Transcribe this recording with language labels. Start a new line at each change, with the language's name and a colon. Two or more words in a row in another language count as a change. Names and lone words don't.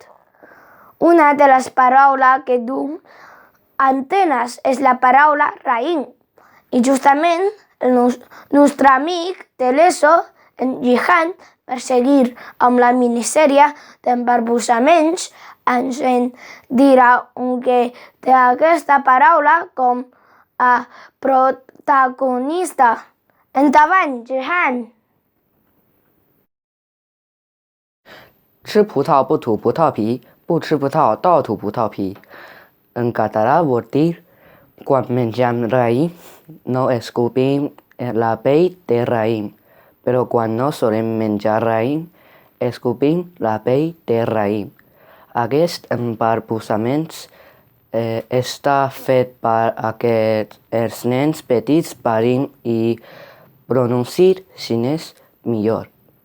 Catalan: Una de les paraules que du antenes és la paraula raïm, i justament el nostre amic de l'ESO, en Jihan, per seguir amb la minissèrie d'embarbussaments, ens en dirà un que té aquesta paraula com a protagonista. Endavant, Jihan!
Chinese: 吃葡萄不吐葡萄皮，不吃葡萄倒吐葡萄皮.
Catalan: En català vol dir Quan mengem raïm, no escopim la pell de raïm, però quan no solem menjar raïm, escopim la pell de raïm. Aquest embarbussament està fet perquè els nens petits parin i pronunciïn xinès millor.